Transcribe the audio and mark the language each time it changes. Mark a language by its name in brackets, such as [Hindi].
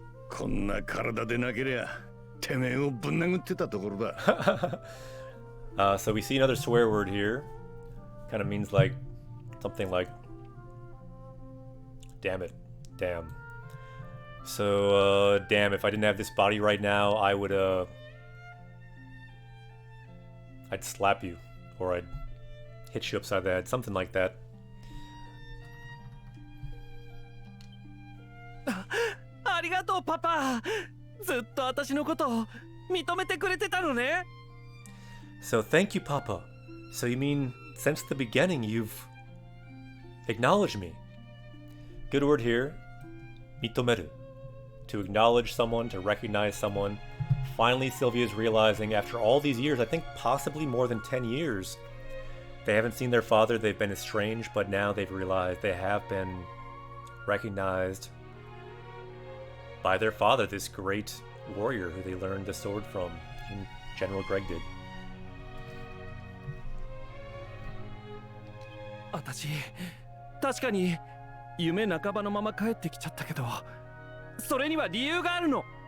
[Japanese] こんな体でなけりゃてめえをぶん殴ってたところだ。 [English] So we see another swear word here. Kind of means like something like damn it, damn. So damn, if I didn't have this body right now, I would I'd slap you, or I'd hit you upside the head, something like that. [Japanese] ありがとうパパ。ずっと私のことを認めてくれてたのね。 [English] So thank you, Papa. So you mean since the beginning you've acknowledged me? Good word here. Mitomeru. To acknowledge someone, to recognize someone. Finally, Sylvia's realizing after all these years, I think possibly more than 10 years, they haven't seen their father, they've been estranged, but now they've realized they have been recognized by their father, this great warrior who they learned the sword from, and General Greg did. [Japanese] 私、確かに夢半ばのまま帰ってきちゃったけど、それには理由があるの。